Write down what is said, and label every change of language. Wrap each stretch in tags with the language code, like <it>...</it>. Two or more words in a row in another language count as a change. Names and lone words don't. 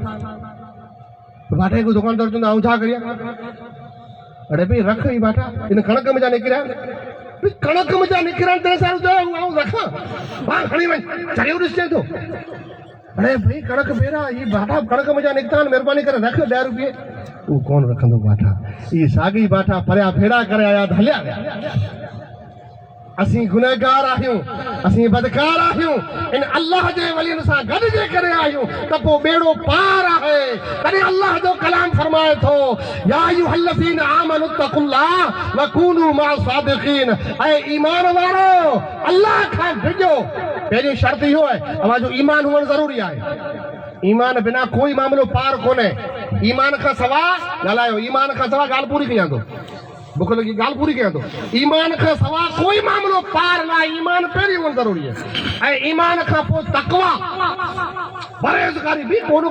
<sd>बाटे को दुकानदार चवंदो आऊं छा करियां अरे भाई रख ही बाठा इन कणक में जा निकिरिया कणक में जा निकिरनि ते सां आऊं रखां वाह खणी वञ चरियो ॾिसजे थो अरे भाई कणक भेड़ा ये बाठा कणक में जा निकिता महिरबानी करे रख 10 रुपये वो कौन रखंदो बाठा ये सागी बाठा परिया भेड़ा करे आया हलिया विया असीं गुनहगार आहियूं असीं बदकार आहियूं इन अल्लाह जे वलियन सां गॾु जे करे आहियूं त पोइ बेड़ो पार आहे तॾहिं अल्लाह जो कलाम फरमाए थो</sd> <ar>يا أيها الذين آمنوا اتقوا الله و كونوا مع الصادقين</ar> <sd>ऐं ईमान वारो अल्लाह खां डिॼो पहिरीं शर्त इहो आहे अवांजो ईमान हुअणु ज़रूरी आहे ईमान बिना कोई मामलो पार कोन्हे ईमान खां सवाइ ॻाल्हायो ईमान खां सवाइ ॻाल्हि पूरी कयां थो बुख लगी गाल पूरी कयां थो ईमान खां सवा कोई मामलो पार ना ईमान पहिरीं हुअणु ज़रूरी आहे ऐं ईमान खां पोइ तकवा परहेज़गारी बि को न</sd>